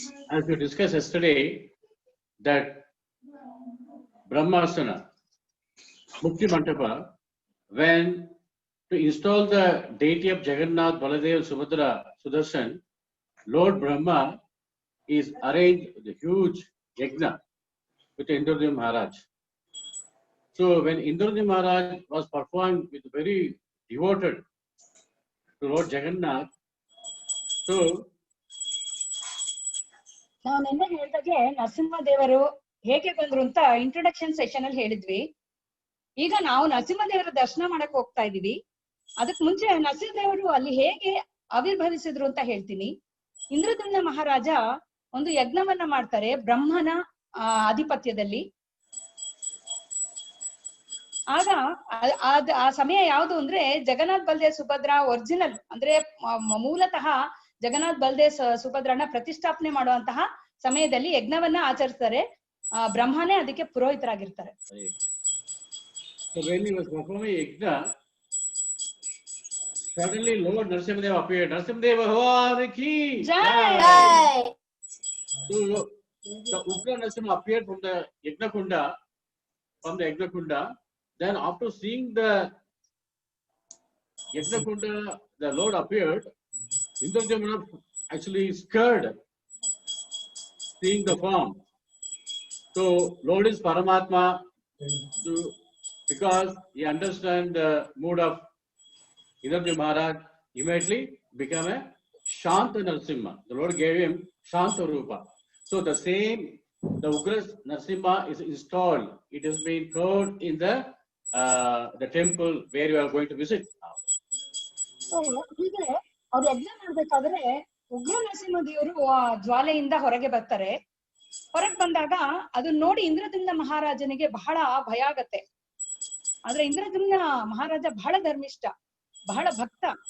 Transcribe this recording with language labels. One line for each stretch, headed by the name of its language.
English: As we discussed yesterday, that Brahmasana, Mukti Mantapa, when to install the deity of Jagannath, Baladev, Subhadra, Sudarshan, Lord Brahma is arranged the huge yajna with Indrajit Maharaj. So when Indrajit Maharaj was performed with very devoted to Lord Jagannath, so
Kannada: ನಾವು ನಿನ್ನೆ ಹೇಳಿದಾಗೆ ನರಸಿಂಹದೇವರು ಹೇಗೆ ಬಂದ್ರು ಅಂತ introduction session ಅಲ್ಲಿ ಹೇಳಿದ್ವಿ. ಈಗ ನಾವು ನರಸಿಂಹದೇವರ ದರ್ಶನ ಮಾಡಕ್ ಹೋಗ್ತಾ ಇದೀವಿ. ಅದಕ್ ಮುಂಚೆ ನರಸಿಂಹದೇವರು ಅಲ್ಲಿ ಹೇಗೆ ಆವಿರ್ಭವಿಸಿದ್ರು ಅಂತ ಹೇಳ್ತೀನಿ. ಇಂದ್ರದ್ಯುಮ್ನ ಮಹಾರಾಜ ಒಂದು ಯಜ್ಞವನ್ನ ಮಾಡ್ತಾರೆ ಬ್ರಹ್ಮನ ಆಧಿಪತ್ಯದಲ್ಲಿ. ಆಗ ಆ ಸಮಯ ಯಾವುದು ಅಂದ್ರೆ ಜಗನ್ನಾಥ್ ಬಲ್ದೇವ್ ಸುಭದ್ರ ಒರಿಜಿನಲ್ ಅಂದ್ರೆ ಮೂಲತಃ ಜಗನ್ನಾಥ್ ಬಲ್ದೇವ್ ಸುಭದ್ರನ ಪ್ರತಿಷ್ಠಾಪನೆ ಮಾಡುವಂತಹ ಸಮಯದಲ್ಲಿ ಯಜ್ಞವನ್ನ ಆಚರಿಸ್ತಾರೆ. ಬ್ರಹ್ಮನೇ ಅದಕ್ಕೆ ಪುರೋಹಿತರಾಗಿರ್ತಾರೆ.
English: So when he was performing yajna, suddenly Lord Narasimhadeva appeared.
Hindi: Narasimhadeva Bhagwan ki Jai!
English: So the Ugra Narasimha appeared from the Yajna Kunda. Then after seeing the Yajna Kunda, the Lord appeared. Indrajit actually scared seeing the form. So Lord is Paramatma. So because he understands the mood of Indrajit Maharaj, immediately became a Shanta Narasimha. The Lord gave him Shanta Rupa. So the same, the Ugra Narasimha is installed. It has been carved in the temple where you are going to visit now.
Kannada: So ಹೀಗೆ ಅವ್ರು ಯಜ್ಞ ಮಾಡ್ಬೇಕಾದ್ರೆ ಉಗ್ರ ನರಸಿಂಹ ದೇವರು ಆ ಜ್ವಾಲೆಯಿಂದ ಹೊರಗೆ ಬರ್ತಾರೆ. ಹೊರಗೆ ಬಂದಾಗ ಅದನ್ನ ನೋಡಿ ಇಂದ್ರದ್ಯುಮ್ನ ಮಹಾರಾಜನಿಗೆ ಬಹಳ ಭಯ ಆಗತ್ತೆ. ಆದ್ರೆ ಇಂದ್ರದ್ಯುಮ್ನ ಮಹಾರಾಜ ಬಹಳ ಧರ್ಮಿಷ್ಠ, ಬಹಳ ಭಕ್ತ.